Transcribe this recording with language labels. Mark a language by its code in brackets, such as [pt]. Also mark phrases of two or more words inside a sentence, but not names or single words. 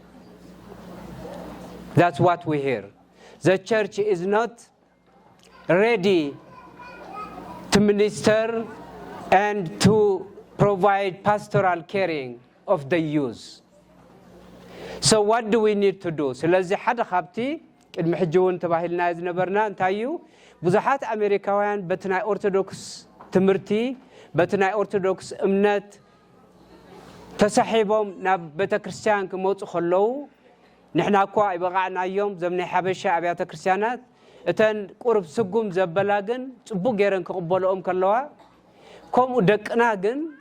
[en] That's what we hear. The church is not ready to minister and to provide pastoral caring of the youth. So what do we need to do? [ti] ስለዚህ ሓደ ካብቲ ቅድሚ ሕጂ እውን ተባሂልና ዝነበርና እንታይ እዩ ብዙሓት ኣሜሪካውያን በቲ ናይ ኦርቶዶክስ ትምህርቲ በቲ ናይ ኦርቶዶክስ እምነት ተሳሒቦም ናብ ቤተክርስትያን ክመፁ ከለዉ ንሕና እኳ ይበቃዕናዮም ዘም ናይ ሓበሻ ኣብያተ ክርስቲያናት እተን ቁርብ ስጉም ዘበላ ግን ጽቡቅ ገይረን ክቕበልኦም ከለዋ ከምኡ ደቅና